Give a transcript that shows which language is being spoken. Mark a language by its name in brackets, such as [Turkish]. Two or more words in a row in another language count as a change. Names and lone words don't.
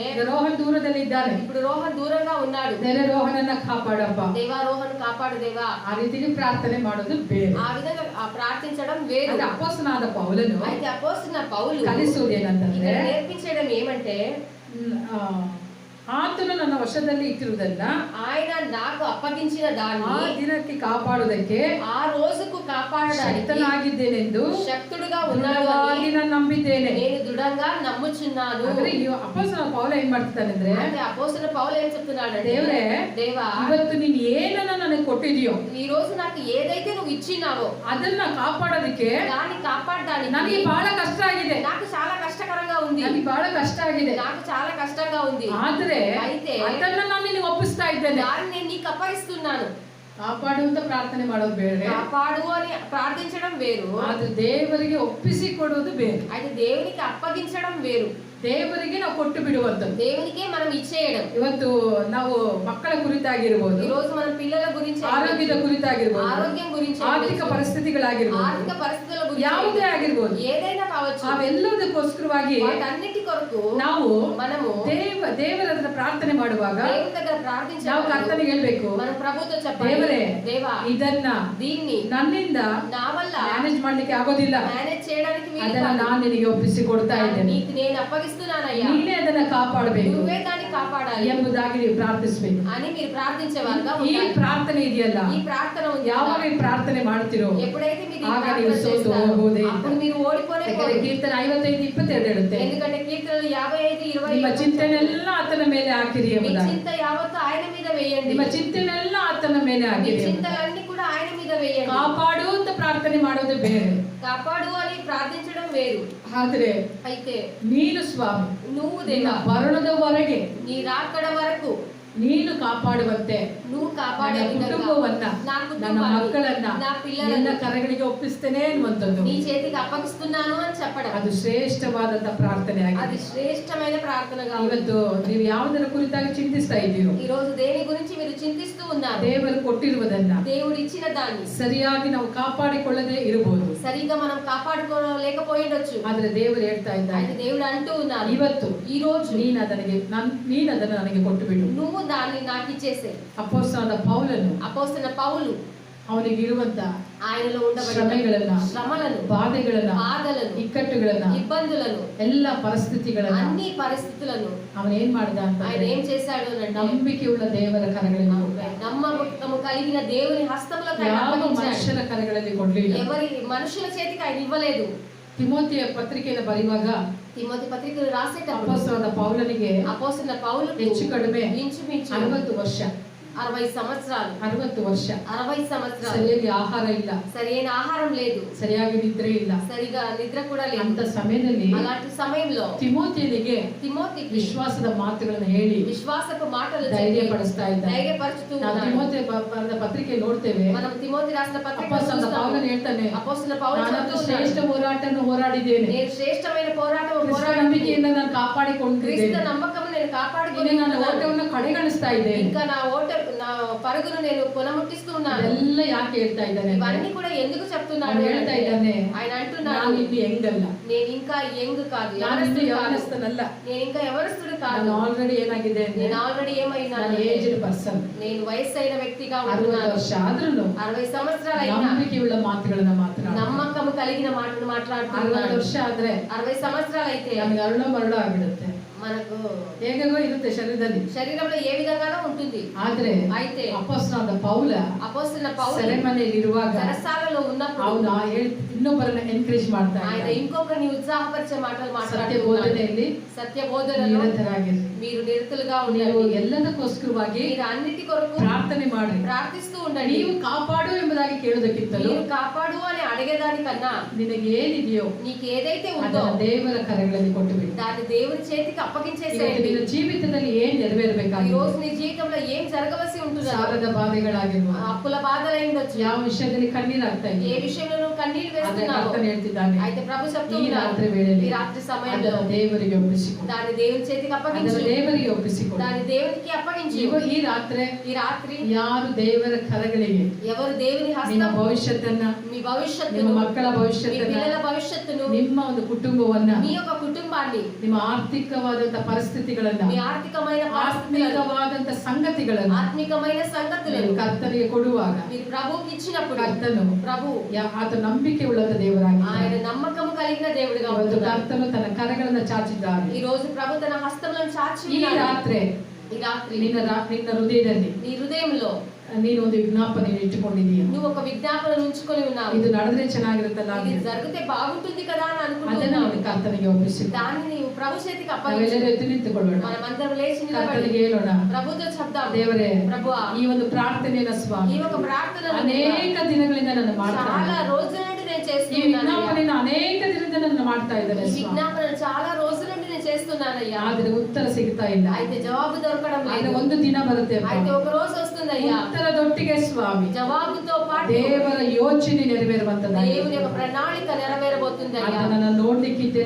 [Kannada] ಈಗ ರೋಹನ್ ದೂರದಲ್ಲಿ ಇದ್ದಾನೆ, [Telugu] ఇప్పుడు రోహన్ దూరంగా ఉన్నాడు, [Kannada] ನೆರೆ ರೋಹನನ್ನ ಕಾಪಾಡಪ್ಪ, [Telugu] దేవా రోహన్ కాపాడు దేవా, [Kannada] ಆ ರೀತಿಗೆ ಪ್ರಾರ್ಥನೆ ಮಾಡೋದು ಬೇರೆ. [Telugu] ఆ విధంగా ప్రార్థించడం వేరు. [Kannada] ಅದು ಅಪೊಸ್ತಲನಾದ ಪೌಲನು [Telugu] అయితే అపోస్తలుడైన పౌలు [Kannada] ಕಲಿಸುವುದು ಏನಂತಂದ್ರೆ, [Telugu] ఇక్కడ నేర్పించడం ఏమంటే, [Kannada] ಆತನು ನನ್ನ ವಶದಲ್ಲಿ ಇಟ್ಟಿರುವುದನ್ನ [Telugu] ఆయన నాకు అప్పగించిన [Kannada] ಆ [Telugu] దాన్ని [Kannada] ದಿನಕ್ಕೆ ಕಾಪಾಡುವುದಕ್ಕೆ [Telugu] ఆ రోజుకు కాపాడడానికి [Kannada] ಶಕ್ತನಾಗಿದ್ದೇನೆಂದು [Telugu] శక్తుడుగా ఉన్నాడు [Kannada] ದೃಢವಾಗಿ [Telugu] అని [Kannada] ನಾನು ನಂಬಿದ್ದೇನೆ. [Telugu] నేను దృఢంగా నమ్ముచున్నాను. [Kannada] ಅಂದ್ರೆ ಈ ಅಪೊಸ್ತಲನಾದ ಪೌಲ ಏನ್ ಮಾಡ್ತಾನೆ ಅಂದ್ರೆ, [Telugu] అంటే అపోస్తలుడైన పౌలు ఏం చెప్తున్నాడంటే, [Kannada] ದೇವ್ರೇ, [Telugu] దేవా [Kannada] ಇವತ್ತು ನೀನ್ ಏನನ್ನ ನನಗೆ ಕೊಟ್ಟಿದೀಯೋ [Telugu] ఈ రోజు నాకు ఏదైతే నువ్వు ఇచ్చినావో [Kannada] ಅದನ್ನ ಕಾಪಾಡೋದಕ್ಕೆ [Telugu] దాన్ని కాపాడడానికి [Kannada] ನನಗೆ ಬಹಳ ಕಷ್ಟ ಆಗಿದೆ, [Telugu] నాకు చాలా కష్టకరంగా ఉంది, [Kannada] ನನಗೆ ಬಹಳ ಕಷ್ಟ ಆಗಿದೆ. [Telugu] నాకు చాలా కష్టంగా ఉంది. [Kannada] ಆದ್ರೆ [Telugu] అయితే [Kannada] ಅದನ್ನ ನಾನು ನಿನಗೆ ಒಪ್ಪಿಸ್ತಾ ಇದ್ದೇನೆ. [Telugu] దాన్ని నేను నీకు అప్పగిస్తున్నాను. [Kannada] ಕಾಪಾಡು ಅಂತ ಪ್ರಾರ್ಥನೆ ಮಾಡೋದು ಬೇರೆ, [Telugu] కాపాడు అని ప్రార్థించడం వేరు, [Kannada] ಆದ್ರೆ ದೇವರಿಗೆ ಒಪ್ಪಿಸಿ ಕೊಡುವುದು ಬೇರೆ. [Telugu] అయితే దేవునికి అప్పగించడం వేరు. [Kannada] ದೇವರಿಗೆ ನಾವು ಕೊಟ್ಟು ಬಿಡುವಂಥದ್ದು. [Telugu] దేవునికే మనం ఇచ్చేయడం. [Kannada] ಇವತ್ತು ನಾವು ಮಕ್ಕಳ ಕುರಿತಾಗಿರ್ಬೋದು, [Telugu] ఈ రోజు మనం పిల్లల గురించి, [Kannada] ಆರೋಗ್ಯದ ಕುರಿತಾಗಿರ್ಬೋದು, [Telugu] ఆరోగ్యం గురించి, [Kannada] ಆರ್ಥಿಕ ಪರಿಸ್ಥಿತಿಗಳಾಗಿರ್ಬೋದು, [Telugu] ఆర్థిక పరిస్థితుల గురించి, [Kannada] ಯಾವುದೇ ಆಗಿರ್ಬೋದು, [Telugu] ఏదైనా కావచ్చు, [Kannada] ಅವೆಲ್ಲದಕ್ಕೋಸ್ಕರವಾಗಿ [Telugu] వాటన్నిటి కొరకు [Kannada] ನಾವು [Telugu] మనము [Kannada] ದೇವರ ಹತ್ರ ಪ್ರಾರ್ಥನೆ ಮಾಡುವಾಗ [Telugu] దేవుని దగ్గర [Kannada] ನಾವು [Telugu] ప్రార్థించాలి. [Kannada] ಕರ್ತನಿಗೆ ಹೇಳ್ಬೇಕು, [Telugu] మనం ప్రభుతో చెప్పాలి, [Kannada] ದೇವರೇ, [Telugu] దేవా [Kannada] ಇದನ್ನ [Telugu] దీన్ని [Kannada] ನನ್ನಿಂದ [Telugu] నా వల్ల [Kannada] ಮ್ಯಾನೇಜ್ ಮಾಡ್ಲಿಕ್ಕೆ ಆಗೋದಿಲ್ಲ, [Telugu] మేనేజ్ చేయడానికి వీలు [Kannada] ಅದನ್ನ [Telugu] కాదు. [Kannada] ನಾನು ನಿನಗೆ ಒಪ್ಪಿಸಿ ಕೊಡ್ತಾ ಇದ್ದೇನೆ, [Telugu] నీకు నేను అప్పగిస్తున్నానయ్యా, [Kannada] ನೀನೇ ಅದನ್ನ ಕಾಪಾಡಬೇಕು [Telugu] నువ్వే దాన్ని కాపాడాలి [Kannada] ಎಂಬುದಾಗಿ ನೀವು ಪ್ರಾರ್ಥಿಸಬೇಕು. [Telugu] అని మీరు ప్రార్థించేవారుగా [Kannada] ಈ [Telugu] ఉండాలి. [Kannada] ಪ್ರಾರ್ಥನೆ ಇದೆಯಲ್ಲ, [Telugu] ఈ ప్రార్థన ఉంది [Kannada] ಯಾವಾಗ [Telugu] కదా, [Kannada] ಈ ಪ್ರಾರ್ಥನೆ ಮಾಡ್ತಿರೋ [Telugu] ఎప్పుడైతే మీరు ఈ [Kannada] ಆಗ [Telugu] ప్రార్థన [Kannada] ನೀವು ಸೋತು [Telugu] చేస్తారో, [Kannada] ಹೋಗುವುದೇ ಇಲ್ಲ. [Telugu] అప్పుడు మీరు ఓడిపోనే [Kannada] ಯಾಕಂದ್ರೆ [Telugu] పోరు. [Kannada] ಕೀರ್ತನೆ 55:22 ಹೇಳುತ್ತೆ, [Telugu] ఎందుకంటే కీర్తనలు 55:20 [Kannada] ನಿಮ್ಮ ಚಿಂತೆನೆಲ್ಲ ಆತನ ಮೇಲೆ ಹಾಕಿರಿ [Telugu] మీ [Kannada] ಎಂಬುದಾಗಿ. [Telugu] చింత యావత్తు ఆయన మీద వేయండి, [Kannada] ನಿಮ್ಮ ಚಿಂತೆನೆಲ್ಲ ಆತನ ಮೇಲೆ [Telugu] మీ [Kannada] ಹಾಕಿರಿ ಎಂಬುದಾಗಿ. [Telugu] చింతలన్నీ కూడా ఆయన మీద వేయండి. [Kannada] ಕಾಪಾಡು ಅಂತ ಪ್ರಾರ್ಥನೆ ಮಾಡೋದು ಬೇರೆ, [Telugu] కాపాడు అని ప్రార్థించడం వేరు. [Kannada] ಆದ್ರೆ [Telugu] అయితే [Kannada] ನೀನು ಸ್ವಾಮಿ [Telugu] నువ్వు [Kannada] ನಿನ್ನ [Telugu] దేవా [Kannada] ಮರಣದವರೆಗೆ [Telugu] నీ రాకడ వరకు [Kannada] ನೀನು ಕಾಪಾಡುವಂತೆ [Telugu] నువ్వు కాపాడే [Kannada] ನನ್ನ [Telugu] విధంగా [Kannada] ಕುಟುಂಬವನ್ನ [Telugu] నా [Kannada] ನನ್ನ [Telugu] కుటుంబాన్ని, [Kannada] ಮಕ್ಕಳನ್ನ [Telugu] నా [Kannada] ನಿನ್ನ [Telugu] పిల్లలను [Kannada] ಕರಗಳಿಗೆ ಒಪ್ಪಿಸ್ತೇನೆ ಅನ್ನುವಂಥದ್ದು [Telugu] నీ చేతికి అప్పగిస్తున్నాను అని చెప్పడం, [Kannada] ಅದು ಶ್ರೇಷ್ಠವಾದಂತ ಪ್ರಾರ್ಥನೆ [Telugu] అది [Kannada] ಆಗಿದೆ. [Telugu] శ్రేష్టమైన ప్రార్థనగా ఉంది. [Kannada] ಇವತ್ತು ನೀವು ಯಾವುದರ ಕುರಿತಾಗಿ ಚಿಂತಿಸ್ತಾ ಇದ್ದೀರೋ, [Telugu] ఈ రోజు దేని గురించి మీరు చింతిస్తూ ఉన్నారు? [Kannada] ದೇವರು ಕೊಟ್ಟಿರುವುದನ್ನ [Telugu] దేవుడు ఇచ్చిన దాన్ని [Kannada] ಸರಿಯಾಗಿ ನಾವು ಕಾಪಾಡಿಕೊಳ್ಳದೆ ಇರಬಹುದು, [Telugu] సరిగ్గా మనం కాపాడుకోలేకపోయిండొచ్చు. [Kannada] ಆದ್ರೆ ದೇವರು ಹೇಳ್ತಾ [Telugu] అయితే [Kannada] ಇದ್ದಾರೆ, [Telugu] దేవుడు అంటూ ఉన్నారు, [Kannada] ಇವತ್ತು [Telugu] ఈ రోజు [Kannada] ನೀನು ಅದನ್ನು ನನಗೆ ಕೊಟ್ಟು ಬಿಡು. [Telugu] నువ్వు దాన్ని నాకు ఇచ్చేసే. [Kannada] ಅಪೊಸ್ತಲನಾದ ಪೌಲನು [Telugu] అపోస్తలుడైన పౌలు [Kannada] ಅವನಿಗಿರುವಂತ [Telugu] ఆయనలో ఉండబడిన [Kannada] ಶ್ರಮೆಗಳನ್ನ, [Telugu] శ్రమలను, [Kannada] ಬಾಧೆಗಳನ್ನ, [Telugu] బాధలను, [Kannada] ಇಕ್ಕಟ್ಟುಗಳನ್ನ, [Telugu] ఇబ్బందులను, [Kannada] ಎಲ್ಲ ಪರಿಸ್ಥಿತಿಗಳನ್ನ [Telugu] అన్ని పరిస్థితులను [Kannada] ಅವನು ಏನ್ ಮಾಡಿದ ಅಂತ [Telugu] ఆయన ఏం చేశాడు అంటే [Kannada] ನಂಬಿಕೆಯುಳ್ಳ ದೇವರ ಕರಗಳಲ್ಲಿ ಕೊಟ್ಟ. [Telugu] నమ్మకము కలిగిన దేవుని హస్తములకు ఆయన [Kannada] ಯಾವ [Telugu] అప్పగించాడు. [Kannada] ಮನುಷ್ಯರ ಕರಗಳಲ್ಲಿ ಕೊಡ್ಲಿಲ್ಲ. [Telugu] ఎవరి మనుషుల చేతికి ఆయన ఇవ్వలేదు. [Kannada] ತಿಮೋತಿಯ ಪತ್ರಿಕೆಯನ್ನು ಬರೆಯುವಾಗ [Telugu] తిమోతి పత్రికలు రాసేటప్పుడు [Kannada] ಅಪೊಸ್ತಲನಾದ ಪೌಲನಿಗೆ [Telugu] అపోస్తలుడైన పౌలుకు [Kannada] ಹೆಚ್ಚು ಕಡಿಮೆ [Telugu] ఇంచుమించు [Kannada] 60 ವರ್ಷ [Telugu] 60 సంవత్సరాలు [Kannada] 60 ವರ್ಷ [Telugu] 60 సంవత్సరాలు [Kannada] ಸರಿಯಾಗಿ ಆಹಾರ ಇಲ್ಲ, [Telugu] సరైన ఆహారం లేదు, [Kannada] ಸರಿಯಾಗಿ ನಿದ್ರೆ ಇಲ್ಲ. [Telugu] సరిగా నిద్ర కూడా లేదు. [Kannada] ಅಂತ ಸಮಯದಲ್ಲಿ [Telugu] అలాంటి సమయంలో [Kannada] ತಿಮೋತಿಯನಿಗೆ [Telugu] తిమోతికి [Kannada] ವಿಶ್ವಾಸದ ಮಾತುಗಳನ್ನು ಹೇಳಿ [Telugu] విశ్వాసపు మాటలు [Kannada] ಧೈರ್ಯಪಡಿಸ್ತಾ ಇದ್ದಾರೆ. [Telugu] ధైర్యపరుచుతూ [Kannada] ನಾವು [Telugu] ఉన్నాడు. [Kannada] ತಿಮೋತಿ ಬರೆದ ಪತ್ರಿಕೆ ನೋಡ್ತೇವೆ, [Telugu] మనం తిమోతి రాసిన పత్రిక [Kannada] ಅಪೊಸ್ತಲನಾದ ಪೌಲನು ಹೇಳ್ತಾನೆ, [Telugu] అపోస్తలుడైన పౌలు [Kannada] ನಾನು [Telugu] చెప్తూ [Kannada] ಶ್ರೇಷ್ಠ [Telugu] ఉన్నాడు, [Kannada] ಹೋರಾಟವನ್ನು ಹೋರಾಡಿದ್ದೇನೆ, [Telugu] నేను శ్రేష్టమైన పోరాటం [Kannada] ಕ್ರಿಸ್ತ [Telugu] పోరాడి [Kannada] ನಂಬಿಕೆಯಿಂದ ನಾನು [Telugu] క్రీస్తు [Kannada] ಕಾಪಾಡಿಕೊಂಡಿದ್ದೇನೆ, [Telugu] నమ్మకం నేను కాపాడుకొని [Kannada] ಇನ್ನು ನನ್ನ [Telugu] ఉన్నాను. [Kannada] ಓಟವನ್ನು ಕಡೆಗಣಿಸ್ತಾ ಇದ್ದೇನೆ. [Telugu] ఇంకా నా పరుగును నేను కొనముట్టిస్తూ ఉన్నాను. [Kannada] ಅದೆಲ್ಲ ಯಾಕೆ ಹೇಳ್ತಾ ಇದ್ದಾನೆ ಅಂದ್ರೆ, [Telugu] ఇవన్నీ కూడా ఎందుకు చెప్తున్నాడు [Kannada] ಅವ್ನು ಹೇಳ್ತಾ [Telugu] అంటే, [Kannada] ಇದ್ದಾನೆ, [Telugu] ఆయన అంటున్నాడు, [Kannada] ನಾನು ಇನ್ನು ಹೆಂಗಲ್ಲ, [Telugu] నేను ఇంకా యంగ్ కాదు, [Kannada] ನಾನು ಇನ್ನು [Telugu] యవనస్తుడు కాదు, [Kannada] ಯವನಸ್ಥನಲ್ಲ, [Telugu] నేను ఇంకా ఎవరస్తుడు కాదు, [Kannada] ನಾನು ಆಲ್ರೆಡಿ ಏನಾಗಿದೆ ಅಂದ್ರೆ [Telugu] నేను ఆల్రెడీ ఏమైనా [Kannada] ನಾನು [English] aged person. [Telugu] నేను వయస్సైన వ్యక్తిగా [Kannada] 60 [Telugu] ఉంటున్నాను. [Kannada] ವರ್ಷ ಆದ್ರೂ [Telugu] 60 సంవత్సరాలు అయినా [Kannada] ನಂಬಿಕೆಯುಳ್ಳ ಮಾತುಗಳನ್ನ ಮಾತನಾಡ. [Telugu] నమ్మకము కలిగిన మాటలు [Kannada] 60 [Telugu] మాట్లాడుతున్నాడు. [Kannada] ವರ್ಷ ಆದ್ರೆ [Telugu] 60 సంవత్సరాలు అయితే [Kannada] ನಮ್ಗೆ ಅರುಳ ಮರುಳ ಆಗ್ಬಿಡುತ್ತೆ, [Telugu] మనకు [Kannada] ಹೇಗೋ ಇರುತ್ತೆ ಶರೀರದಲ್ಲಿ. [Telugu] శరీరంలో ఏ విధంగానో ఉంటుంది. [Kannada] ಆದ್ರೆ [Telugu] అయితే [Kannada] ಅಪೊಸ್ತಲನಾದ ಪೌಲ [Telugu] అపోస్తలుడైన పౌలు [Kannada] ಸೆರೆಮನೆಯಲ್ಲಿ ಇರುವಾಗ [Telugu] చెరసాలలో ఉన్నప్పుడు [Kannada] ಅವನು ಇನ್ನೊಬ್ಬರನ್ನ ಎನ್ಕರೇಜ್ ಮಾಡ್ತಾ [Telugu] ఆయన [Kannada] ಇದ್ದ. [Telugu] ఇంకొకరిని ఉత్సాహపరిచే మాటలు [Kannada] ಸತ್ಯ [Telugu] మాట్లాడుతున్నాడు. [Kannada] ಬೋಧನೆಯಲ್ಲಿ [Telugu] సత్య బోధనలో [Kannada] ನಿರತರಾಗಿರಿ. [Telugu] మీరు నిరతులుగా [Kannada] ನೀವು [Telugu] ఉండండి. [Kannada] ಎಲ್ಲದಕ್ಕೋಸ್ಕರವಾಗಿ [Telugu] మీరు అన్నిటి కొరకు [Kannada] ಪ್ರಾರ್ಥನೆ ಮಾಡಿ, [Telugu] ప్రార్థిస్తూ ఉండండి. [Kannada] ನೀವು ಕಾಪಾಡು ಎಂಬುದಾಗಿ ಕೇಳೋದಕ್ಕಿಂತಲೂ [Telugu] మీరు కాపాడు అని అడిగేదానికన్నా [Kannada] ನಿನಗೆ ಏನಿದೆಯೋ [Telugu] నీకు ఏదైతే ఉందో [Kannada] ಅದನ್ನ ದೇವರ ಕರಗಳಲ್ಲಿ ಕೊಟ್ಟು ಬಿಡು. [Telugu] దాన్ని దేవుని చేతికి [Kannada] ಇವತ್ತು [Telugu] అప్పగించేసేయండి. [Kannada] ನಿನ್ನ ಜೀವಿತದಲ್ಲಿ ಏನ್ [Telugu] ఈ [Kannada] ನೆರವೇರಬೇಕಾಗಿದೆ, [Telugu] రోజు నీ జీవితంలో ఏం జరగవలసి ఉంటుందో, [Kannada] ಸಾಲದ ಬಾಧೆಗಳಾಗಿರ್ಬೋದು, [Telugu] అప్పుల బాధలు ఉండొచ్చు, [Kannada] ಯಾವ విషಯದಲ್ಲಿ ಕಣ್ಣೀರಾಗ್ತಾ [Telugu] ఏ [Kannada] ಇದೆ, [Telugu] విషయంలో నువ్వు కన్నీళ్లు [Kannada] ಅದನ್ನ [Telugu] వేస్తున్నావు, [Kannada] ಕರ್ತನು ಹೇಳ್ತಿದ್ದಾನೆ, [Telugu] అయితే ప్రభు చెప్తూ [Kannada] ಈ [Telugu] ఉన్నాడు, [Kannada] ರಾತ್ರಿ ವೇಳೆಯಲ್ಲಿ [Telugu] ఈ రాత్రి సమయంలో [Kannada] ಅದನ್ನು ದೇವರಿಗೆ ಒಪ್ಪಿಸಿಕೊಡು, [Telugu] దాన్ని దేవుని చేతికి అప్పగించు, [Kannada] ಅದನ್ನು ದೇವರಿಗೆ ಒಪ್ಪಿಸಿಕೊಡು. [Telugu] దాన్ని దేవునికి అప్పగించు. [Kannada] ಈ ರಾತ್ರಿ [Telugu] ఈ రాత్రి [Kannada] ಯಾರು ದೇವರ ಕರಗಳಿಗೆ [Telugu] ఎవరు దేవుని [Kannada] ನಿಮ್ಮ [Telugu] హస్తం, [Kannada] ಭವಿಷ್ಯತ್ತನ್ನ, [Telugu] మీ భవిష్యత్తును, [Kannada] ನಿಮ್ಮ ಮಕ್ಕಳ [Telugu] మీ [Kannada] ಭವಿಷ್ಯತ್ತನ್ನ, [Telugu] పిల్లల భవిష్యత్తును, [Kannada] ನಿಮ್ಮ ಒಂದು ಕುಟುಂಬವನ್ನ, [Telugu] మీ యొక్క కుటుంబాన్ని, [Kannada] ನಿಮ್ಮ ಆರ್ಥಿಕವಾದಂತ ಪರಿಸ್ಥಿತಿಗಳನ್ನ, [Telugu] మీ ఆర్థికమైన పరిస్థితులను, [Kannada] ಆತ್ಮಿಕವಾದಂತ ಸಂಗತಿಗಳನ್ನ [Telugu] ఆత్మికమైన సంగతులను [Kannada] ನೀವು ಕರ್ತನಿಗೆ ಕೊಡುವಾಗ [Telugu] మీరు ప్రభువుకి ఇచ్చినప్పుడు [Kannada] ಕರ್ತನು [Telugu] ప్రభు [Kannada] ಆತ ನಂಬಿಕೆ ಉಳ್ಳಂತ ದೇವರಾಗಿ [Telugu] ఆయన నమ్మకము కలిగిన దేవుడిగా [Kannada] ಇವತ್ತು [Telugu] ఉంటున్నాడు. [Kannada] ಕರ್ತನು ತನ್ನ ಕರಗಳನ್ನ ಚಾಚಿದ್ದಾನೆ. [Telugu] ఈ రోజు ప్రభు తన హస్తములను చాచి [Kannada] ಈ [Telugu] ఉన్నాడు. [Kannada] ರಾತ್ರಿ [Telugu] ఈ రాత్రి [Kannada] ನಿನ್ನ ಹೃದಯದಲ್ಲಿ [Telugu] నీ హృదయంలో [Kannada] ನೀನು ಒಂದು ವಿಜ್ಞಾಪನೆ ಇಟ್ಟುಕೊಂಡಿದೀಯ, [Telugu] నువ్వు ఒక విజ్ఞాపన ఉంచుకొని ఉన్నావు. [Kannada] ಇದು ನಡೆದ್ರೆ ಚೆನ್ನಾಗಿರುತ್ತಲ್ಲ, [Telugu] ఇది జరిగితే బాగుంటుంది కదా అని [Kannada] ಅದನ್ನ [Telugu] అనుకుంటున్నావు. [Kannada] ನೀನು ಕರ್ತನಿಗೆ ಒಪ್ಪಿಸಿ. [Telugu] దాన్ని నీవు ప్రభు చేతికి అప్పగించు. [Kannada] ನಾವೆಲ್ಲರೂ ಎದ್ದು ನಿಂತುಕೊಳ್ಳೋಣ, [Telugu] మనమందరం లేచి నిలబడి [Kannada] ಕರ್ತನಿಗೆ ಹೇಳೋಣ, [Telugu] ప్రభుతో చెప్దాం, [Kannada] ದೇವರೇ [Telugu] ప్రభువా, [Kannada] ಈ ಒಂದು ಪ್ರಾರ್ಥನೆಯನ್ನ [Telugu] ఈ [Kannada] ಸ್ವಾಮಿ [Telugu] ఒక ప్రార్థనను [Kannada] ಅನೇಕ ದಿನಗಳಿಂದ ನಾನು ಮಾಡ್ತಾ [Telugu] చాలా [Kannada] ಇದ್ದೇನೆ. [Telugu] రోజుల నుండి నేను [Kannada] ಈ [Telugu] చేస్తున్నానయ్యా. [Kannada] ವಿಜ್ಞಾಪನೆಯನ್ನು ಅನೇಕ ದಿನದಿಂದ ನಾನು ಮಾಡ್ತಾ ಇದ್ದೇನೆ [Telugu] ఈ [Kannada] ಸ್ವಾಮಿ, [Telugu] విజ్ఞాపన చాలా రోజుల నుండి నేను చేస్తున్నానయ్యా. [Kannada] ಆದ್ರೆ ಉತ್ತರ ಸಿಗ್ತಾ ಇಲ್ಲ. [Telugu] అయితే జవాబు దొరకడం [Kannada] ಆದ್ರೆ [Telugu] లేదు. [Kannada] ಒಂದು ದಿನ ಬರುತ್ತೆ ಅಪ್ಪ, [Telugu] అయితే ఒక రోజు వస్తుందయ్యా, [Kannada] ಉತ್ತರದೊಟ್ಟಿಗೆ ಸ್ವಾಮಿ [Telugu] జవాబుతో పాటు [Kannada] ದೇವರ ಯೋಚನೆ ನೆರವೇರುವಂತದ್ದಾಗಿದೆ. [Telugu] దేవుని యొక్క ప్రణాళిక నెరవేరబోతుందయ్యా. [Kannada] ಅದನ್ನ ನಾನು ನೋಡ್ಲಿಕ್ಕಿದ್ದೇನೆ